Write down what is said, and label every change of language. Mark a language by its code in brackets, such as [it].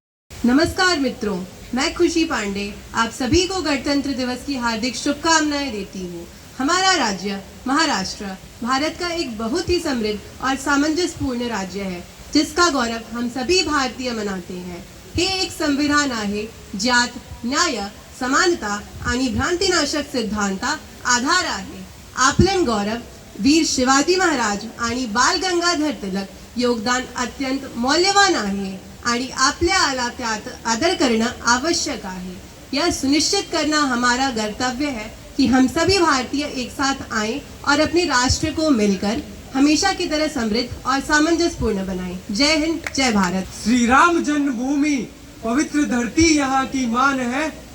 [hi] नमस्कार मित्रों, मैं खुशी पांडे आप सभी को गणतंत्र दिवस की हार्दिक शुभकामनाएं देती हूँ। हमारा राज्य महाराष्ट्र भारत का एक बहुत ही समृद्ध और सामंजस्यपूर्ण राज्य है, जिसका गौरव हम सभी भारतीय मनाते हैं। [mr] हे एक संविधान आहे ज्यात न्याय, समानता आणि भ्रांतिनाशक सिद्धांता आधार आहे। आपलं गौरव वीर शिवाजी महाराज आणि बाल गंगाधर तिलक योगदान अत्यंत मौल्यवान आहे आणि आपल्याला त्यात आदर करना आवश्यक आहे। [hi] यह सुनिश्चित करना हमारा कर्तव्य है कि हम सभी भारतीय एक साथ आएं और अपने राष्ट्र को मिलकर हमेशा की तरह समृद्ध और सामंजस्यपूर्ण बनाएं। जय हिंद, जय भारत। श्री राम जन्मभूमि पवित्र धरती यहाँ की मान है।